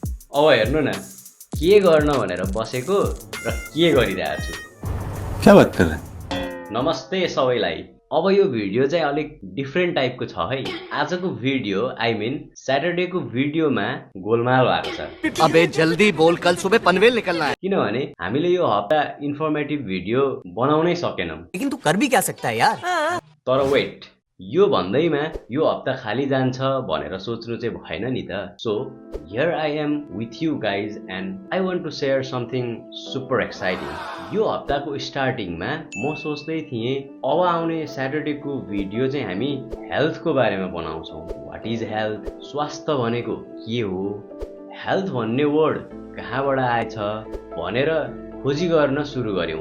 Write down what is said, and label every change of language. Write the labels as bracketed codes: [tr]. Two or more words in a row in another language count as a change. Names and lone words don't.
[ne] अब हेर्नु न के गर्न भनेर बसेको र के गरिरहेको छु। [hi] क्या बात कर रहे हैं? [ne] नमस्ते सबैलाई। अब यो भिडियो चाहिँ अलिक [en] different typeको [ne] छ है। आजको भिडियो [en] I mean [ne] स्याटरडेको भिडियोमा गोलमाल भएको छ। [hi] अबे जल्दी बोल, कल सुबह पनवेल निकलना है। [ne] किनभने हामीले यो हप्ता [en] informative video [ne] बनाउनै सकेनौं। [hi] लेकिन तू कर भी क्या सकता है यार। [ne] तर वेट, यो भन्दैमा यो हप्ता खाली जान्छ भनेर सोच्नु चाहिँ भएन नि त। [en] So here I am with you guys and I want to share something super exciting. [ne] यो हप्ताको स्टार्टिङमा म सोच्दै थिएँ अब आउने स्याटरडेको भिडियो चाहिँ हामी हेल्थको बारेमा बनाउँछौँ। [en] What is health, [ne] स्वास्थ्य भनेको के हो, हेल्थ भन्ने वर्ड कहाँबाट आएछ भनेर खोजी गर्न सुरु गर्यौँ।